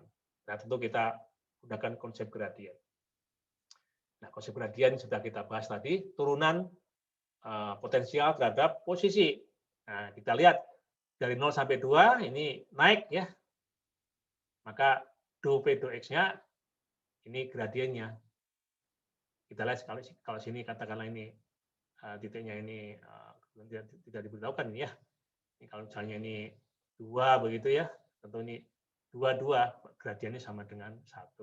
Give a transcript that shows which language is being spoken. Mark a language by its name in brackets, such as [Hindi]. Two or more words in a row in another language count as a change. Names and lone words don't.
[Indonesian] Nah, tentu kita gunakan konsep gradien. Nah, konsep gradien sudah kita bahas tadi, turunan potensial terhadap posisi. Nah, kita lihat dari 0 sampai 2 ini naik, ya. Maka do P do X-nya ini gradiennya. Kita lihat kalau sini katakanlah ini titiknya ini tidak diberitahukan ini ya. Ini kalau misalnya ini 2 begitu ya, tentu ini 2 gradiennya sama dengan 1.